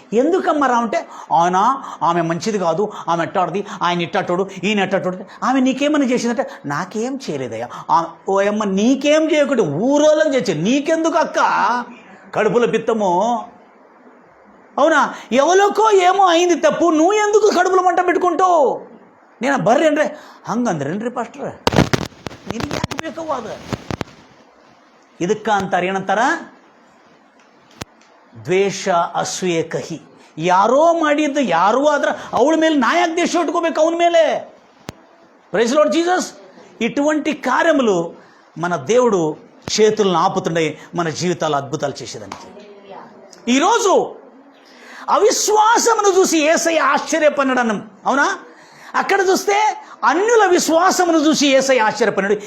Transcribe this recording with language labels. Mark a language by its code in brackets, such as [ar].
[te] ఎందుకమ్మా రా అంటే, ఆమె మంచిది కాదు, ఆమె ఎట్టాడుది, ఆయన ఇట్టాటోడు, ఈయన ఎట్టాటోడు. ఆమె నీకేమని చేసిందంటే, నాకేం చేయలేదయ్యా. ఓ అమ్మ నీకేం చేయకుండా ఊరోళ్ళని చేసి నీకెందుకు అక్క కడుపులో పిత్తము? అవునా, ఎవరికో ఏమో అయింది తప్పు, నువ్వు ఎందుకు కడుపులో మంట పెట్టుకుంటావు? నేను [kn] ಬರ್ರಿ ಅಂದ್ರೆ ಹಂಗಂದ್ರೇನ್ರಿ ಪಾಸ್ಟ್ರ, ನಿನಗೆ ಯಾಕೆ ಬೇಕವು ಅದು? ಇದಕ್ಕೆ ಅಂತಾರೆ ಏನಂತಾರ? ದ್ವೇಷ ಅಸೂಯೆ ಕಹಿ. ಯಾರೋ ಮಾಡಿದ್ದು ಯಾರೋ ಆದ್ರೆ ಅವಳ ಮೇಲೆ ನಾ ಯಾಕೆ ದ್ವೇಷ ಇಟ್ಕೋಬೇಕು ಅವನ ಮೇಲೆ? [te] Praise lord Jesus. ఇటువంటి కార్యములు మన దేవుడు చేతులను ఆపుతున్నాయి, మన జీవితాలు అద్భుతాలు చేసేదానికి. ఈరోజు అవిశ్వాసమును చూసి యేసయ్య ఆశ్చర్యపడ్డాడు. అవునా? అక్కడ చూస్తే అన్యుల విశ్వాసమును చూసి యేసయ్య ఆశ్చర్యపడ్డాడు.